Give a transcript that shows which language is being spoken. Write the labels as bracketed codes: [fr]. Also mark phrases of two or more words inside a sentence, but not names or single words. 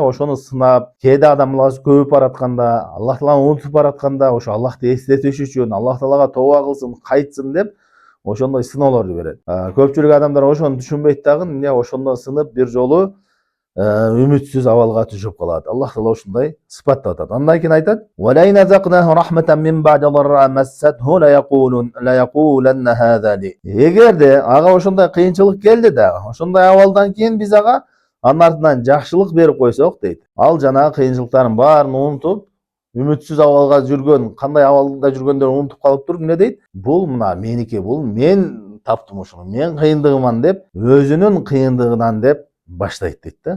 [ky] Ошону сынап, кээде адам баласы көбүп баратканда, Аллах Тааланы унутуп баратканда, ошо Аллахты эстетиш үчүн, Аллах Таалага тооба кылсын, кайтсын деп ошондой сыноолорду берет. Көпчүлүк адамдар ошону түшүнбөйт дагы, эмне? Ошондо сынып бир жолу үмүтсүз абалга түшүп калат. Аллах Таала ушундай сыпаттап атат. Андан кийин айтат: [ar] "ولئن أذقناه رحمة من بعد ضراء مسته ليقولن هذا لي." [ky] Эгерде ага ошондой кыйынчылык келди да, ошондой абалдан кийин биз ага анын артынан жакшылык берип койсок дейт, ал жанагы кыйынчылыктардын баарын унутуп, үмүтсүз абалга жүргөн, кандай абалда жүргөндөрүн унутуп калып туруп эмне дейт? Бул мына меники, бул мен таптым ушуну, мен кыйындыгыман деп, өзүнүн кыйындыгынан деп баштайт дейт да.